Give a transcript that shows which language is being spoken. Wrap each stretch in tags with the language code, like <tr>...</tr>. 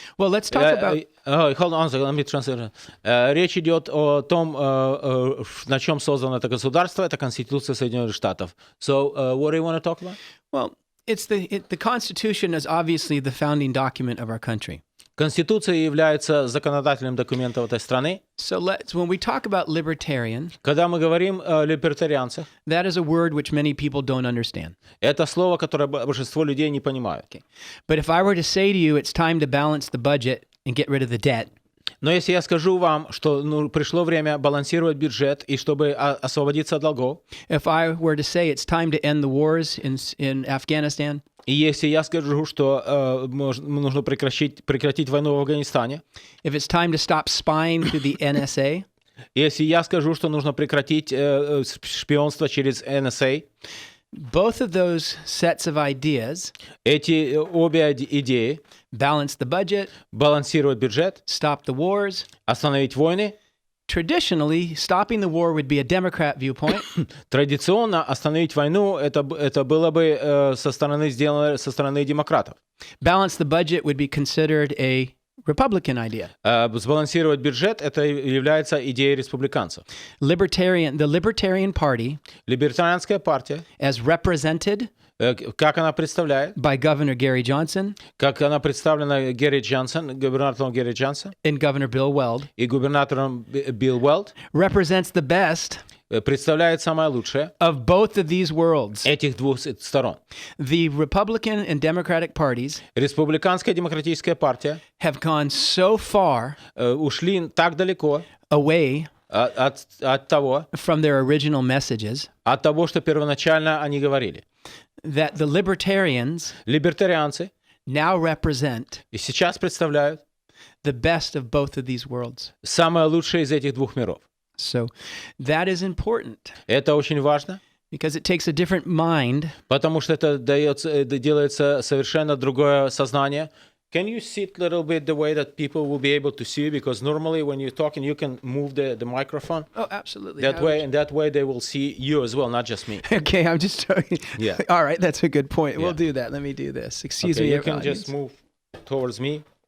<en>Well, let's talk about... Hold on a second, let me translate.</en> <ru>Речь идет о том, на чем создано это государство, это Конституция Соединенных Штатов.</ru> <en>So, what do you want to talk about? Well, the Constitution is obviously the founding document of our country.</en> <ru>Конституция является законодательным документом этой страны.</ru> <en>So when we talk about libertarian,</en> <ru>Когда мы говорим о либертарианцах,</ru> <en>that is a word which many people don't understand.</en> <ru>это слово, которое большинство людей не понимают.</ru> <en>Okay. But if I were to say to you, it's time to balance the budget and get rid of the debt,</en> <ru>Но если я скажу вам, что пришло время балансировать бюджет и чтобы освободиться от долгов,</ru> <en>if I were to say it's time to end the wars in Afghanistan,</en> <ru>и если я скажу, что нужно прекратить войну в Афганистане,</ru> <en>if it's time to stop spying through the NSA,</en> <ru>если я скажу, что нужно прекратить шпионство через NSA,</ru> <en>both of those sets of ideas,</en> <ru>эти обе идеи,</ru> <en>balance the budget,</en> <ru>балансировать бюджет,</ru> <en>stop the wars,</en> <ru>остановить войны,</ru> <en>traditionally, stopping the war would be a Democrat viewpoint.</en> <ru>Традиционно остановить войну это было бы сделано со стороны демократов.</ru> <en>Balance the budget would be considered a Republican idea.</en> <ru>Сбалансировать бюджет это является идеей республиканцев.</ru> <en>The Libertarian Party,</en> <ru>Либертарианская партия,</ru> <en>as represented</en> <ru>как она представляет,</ru> <en>by Governor Gary Johnson,</en> <ru>как она представлена Гэри Джонсон, губернатором Гэри Джонсон,</ru> <en>and Governor Bill Weld,</en> <ru>и губернатором Билл Уэлд,</ru> <en>represents the best</en> <ru>представляет самое лучшее</ru> <en>of both of these worlds.</en> <ru>этих двух сторон.</ru> <en>The Republican and Democratic parties</en> <ru>Республиканская демократическая партия</ru> <en>have gone so far</en> <ru>ушли так далеко</ru> <en>away</en> <ru>от того,</ru> <en>from their original messages,</en> <ru>от того, что первоначально они говорили.</ru> <en>that the libertarians</en> <ru>Либертарианцы</ru> <en>now represent</en> <ru>и сейчас представляют</ru> <en>the best of both of these worlds.</en> <ru>самое лучшее из этих двух миров.</ru> <en>So that is important</en> <ru>Это очень важно,</ru> <en>because it takes a different mind</en> <ru>потому что это делается совершенно другое сознание.</ru> <en>Can you sit a little bit the way that people will be able to see you? Because normally when you're talking, you can move the microphone. Oh, absolutely. That way, and that way they will see you as well, not just me. Okay, I'm just talking. Yeah. All right, that's a good point. Yeah. We'll do that. Let me do this. Excuse Okay, me. you can audience. just move towards me,</en>